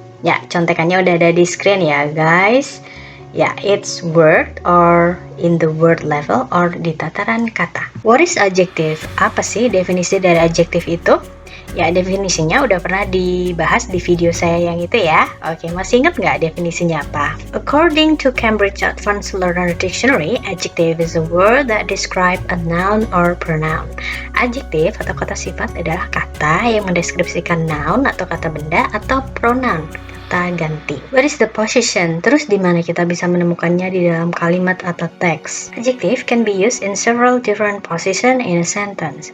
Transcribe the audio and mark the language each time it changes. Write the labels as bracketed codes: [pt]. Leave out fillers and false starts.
[id] Ya, contekannya udah ada di screen ya guys. Ya, [en] it's word or in the word level or [id] di tataran kata. [en] What is adjective? [id] Apa sih definisi dari adjektif itu? Ya, definisinya udah pernah dibahas di video saya yang itu ya. Oke, masih ingat nggak definisinya apa? [en] According to Cambridge Advanced Learner Dictionary, adjective is a word that describe a noun or pronoun. [id] Adjektif atau kata sifat adalah kata yang mendeskripsikan noun atau kata benda atau pronoun. Kata ganti. [en] What is the position? [id] Terus di mana kita bisa menemukannya di dalam kalimat atau teks? [en] Adjective can be used in several different position in a sentence.